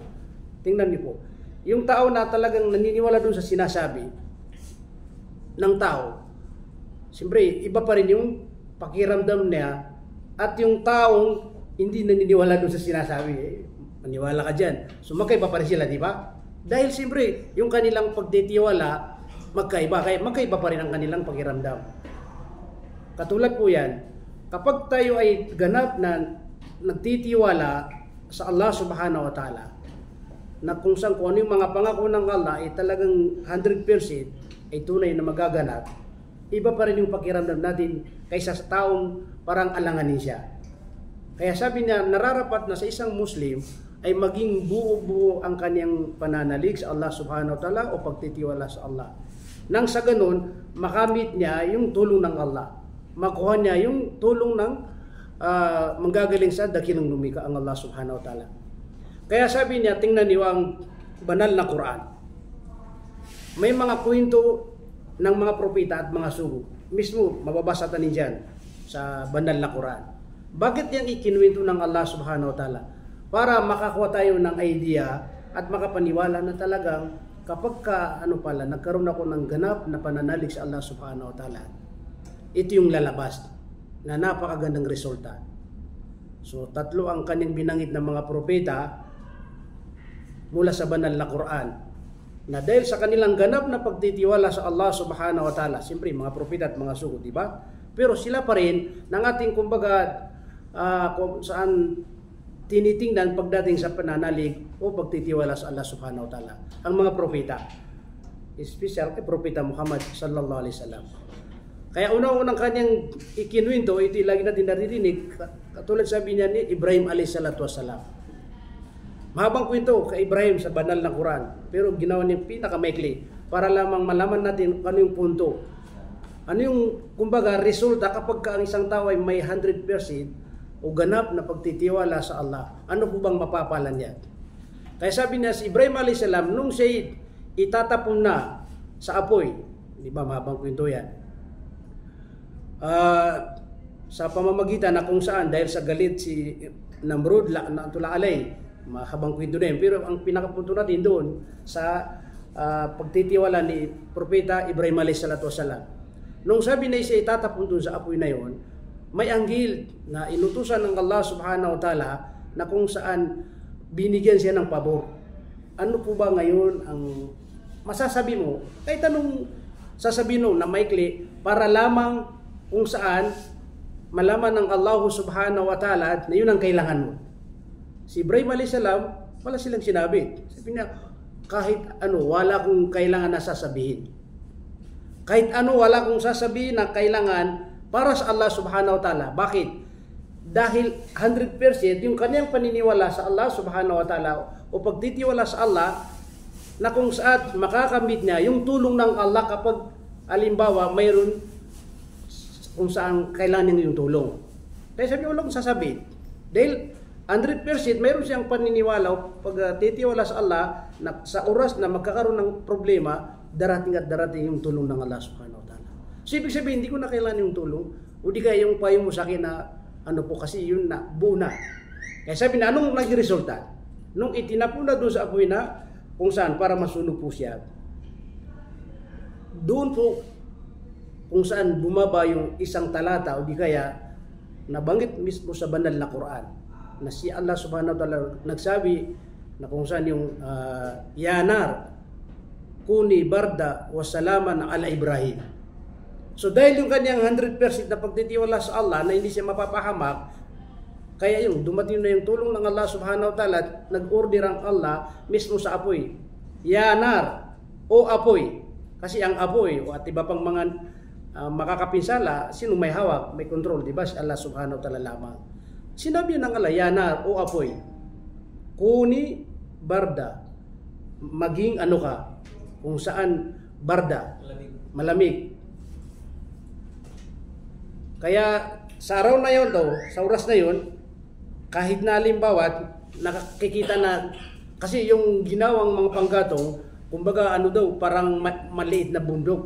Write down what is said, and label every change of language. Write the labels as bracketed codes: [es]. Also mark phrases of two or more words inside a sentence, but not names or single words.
[tl] Tingnan niyo po, yung tao na talagang naniniwala doon sa sinasabi ng tao, siyempre, iba pa rin yung pakiramdam niya at yung taong hindi naniniwala doon sa sinasabi. Maniwala ka dyan. So magkaiba pa rin sila, di ba? Dahil siyempre, yung kanilang pagtitiwala, magkaiba. Kaya magkaiba pa rin ang kanilang pakiramdam. Katulad po yan, kapag tayo ay ganap na nagtitiwala sa Allah [ar] subhanahu wa ta'ala, [tl] na kung saan kung ano yung mga pangako ng Allah ay talagang 100% ay tunay na magaganap, iba pa rin yung pakiramdam natin kaysa sa taong parang alanganin siya. Kaya sabi niya, nararapat na sa isang Muslim ay maging buo-buo ang kanyang pananalig sa Allah [ar] subhanahu wa ta'ala [tl] o pagtitiwala sa Allah. Nang sa ganun, makamit niya yung tulong ng Allah. Makuha niya yung tulong ng manggagaling sa dakilang lumika ang Allah [ar] subhanahu wa ta'ala. [tl] Kaya sabi niya, tingnan niyo ang banal na Quran. May mga kwento ng mga propeta at mga sugo. Mismo, mababasa tanin dyan sa banal na Quran. Bakit yan ikinuwento ng Allah [ar] subhanahu wa ta'ala? [tl] Para makakuha tayo ng idea at makapaniwala na talagang kapag nagkaroon ako ng ganap na pananalig sa Allah [ar] subhanahu wa ta'ala, [tl] ito yung lalabas na napakagandang resulta. So, tatlo ang kanyang binanggit ng mga propeta mula sa banal na Quran, na dahil sa kanilang ganap na pagtitiwala sa Allah [ar] subhanahu wa ta'ala, [tl] siyempre mga propeta at mga sugo, di ba? Pero sila pa rin ng ating kumbaga kung saan tinitingnan pagdating sa pananalig o pagtitiwala sa Allah [ar] subhanahu wa ta'ala. [tl] Ang mga propeta, special kay propeta Muhammad [ar] sallallahu alaihi wasallam. [tl] Kaya unang-unang kanyang ikinuwento, ito lagi natin naririnig, katulad sabi niya ni Ibrahim [ar] alaihi salatu wasalam. [tl] Mahabang kwento kay Ibrahim sa banal na Quran, pero ginawa niya pinakamaikli para lamang malaman natin ano yung punto. Ano yung kumbaga resulta kapag ang isang tao ay may 100% o ganap na pagtitiwala sa Allah. Ano po bang mapapala niya? Kaya sabi niya si Ibrahim [ar] alayhis salam, [tl] nung siya itatapon na sa apoy, di ba mahabang kwento yan, sa pamamagitan na kung saan dahil sa galit si Namrud na tulaalay, mahabang kwento na yun. Pero ang pinakapunto natin doon sa pagtitiwala ni Propeta Ibrahim [ar] alayhis salatu wasalam. [tl] Nung sabi na siya itatapon doon sa apoy na yon, may anghel na inutusan ng Allah [ar] subhanahu wa ta'ala [tl] na kung saan binigyan siya ng pabor. Ano po ba ngayon ang masasabi mo? Kahit anong sasabihin mo na maikli para lamang kung saan malaman ng Allah [ar] subhanahu wa ta'ala [tl] na yun ang kailangan mo. Si Ibrahim [ar] alayhis salam, [tl] wala silang sinabi. Sabi niya, kahit ano, wala kong kailangan na sasabihin. Kahit ano, wala kong sasabihin na kailangan para sa Allah [ar] subhanahu wa ta'ala. [tl] Bakit? Dahil 100% yung kanyang paniniwala sa Allah [ar] subhanahu wa ta'ala [tl] o pagtitiwala sa Allah na kung saan makakamit niya yung tulong ng Allah kapag alimbawa mayroon kung saan kailangan niya yung tulong. Kaya sabi, wala kong sasabihin. Dahil 100% mayroon siyang paniniwala o pagtitiwala sa Allah na sa oras na magkakaroon ng problema, darating at darating yung tulong ng Allah [ar] subhanahu wa ta'ala. [tl] So ibig sabihin, hindi ko na kailangan yung tulong o di kaya yung payo mo sa akin na ano po kasi yun na buo na. Kaya sabi na, anong nagresulta? Nung itinapon na doon sa apoy na kung saan para masunog po siya, doon po kung saan bumaba yung isang talata o di kaya nabanggit mismo sa banal na Quran na si Allah [ar] subhanahu wa ta'ala [tl] nagsabi na kung saan yung [ar] yanar kuni barda wa salaman ala Ibrahim. [tl] So dahil yung kanyang 100% na pagtitiwala sa Allah na hindi siya mapapahamak, kaya yung dumating na yung tulong ng Allah [ar] subhanahu wa ta'ala, [tl] nag-order ang Allah mismo sa apoy. Yanar o apoy. Kasi ang apoy o at iba pang mga makakapinsala, sino may hawak, may control, di ba? Si Allah [ar] subhanahu wa ta'ala [tl] lamang. Sinabi ng Allah, [ar] ya nar, [tl] o apoy, [ar] kuni barda, [tl] maging ano ka, kung saan barda, malamig. Kaya sa araw na yun daw, sa oras na yun, kahit na halimbawa, nakikita na, kasi yung ginawang mga panggatong, kumbaga ano daw, parang maliit na bundok.